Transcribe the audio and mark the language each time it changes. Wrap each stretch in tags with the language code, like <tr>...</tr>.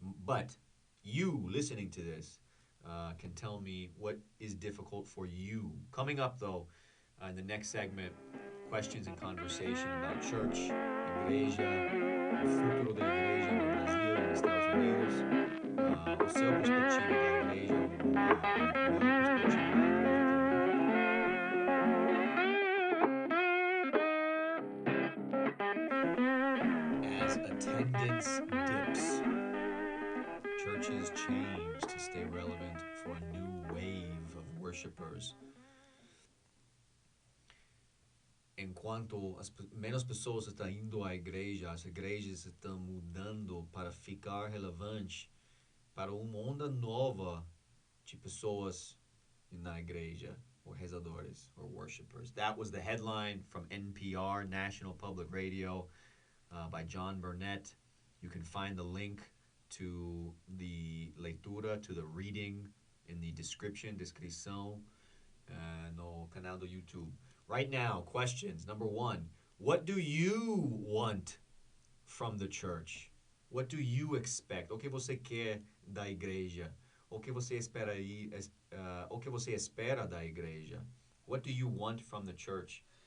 <en>But you listening to this can tell me what is difficult for you. Coming up, though, in the next segment, questions and conversation about church,</en> <pt>igreja, o futuro da igreja no Brasil e nos Estados Unidos, o seu perspectiva da igreja, meu perspectiva da igreja também.</pt> <en>As attendance dips, churches change to stay relevant for a new wave of worshipers.</en> <pt>Enquanto menos pessoas estão indo à igreja, as igrejas estão mudando para ficar relevante para uma onda nova de pessoas na igreja, or rezadores,</pt> <en>or worshipers. That was the headline from NPR, National Public Radio, by John Burnett. You can find the link to the leitura, to the reading, in the descrição,</en> <pt>no canal do YouTube.</pt> <en>Right now, questions. Number one, what do you want from the church? What do you expect?</en> <pt>O que você quer da igreja? O que você espera o que você espera da igreja?</pt> <en>What do you want from the church?</en>